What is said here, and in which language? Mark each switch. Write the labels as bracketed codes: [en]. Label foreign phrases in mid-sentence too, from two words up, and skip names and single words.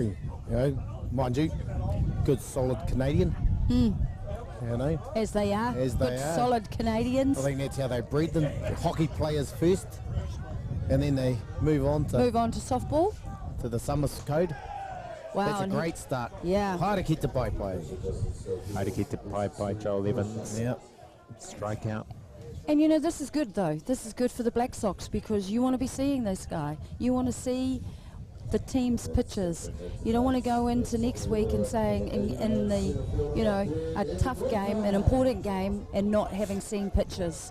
[en] You know, mind you, good solid Canadian. You know, As they are. As they Good are. solid Canadians. I think that's how they breed them. Hockey players first, and then they move on to softball. to the summer code. Wow. That's a and great start. Yeah. [mi] Haere ki te pai pai. Haere ki te pai pai, Joel Evans. [en] Yep. Strikeout. And you know, this is good though. This is good for the Black Sox because you want to be seeing this guy. You want to see the team's pitches. You don't want to go into next week and saying in the, you know, a tough game, an important game, and not having seen pitches.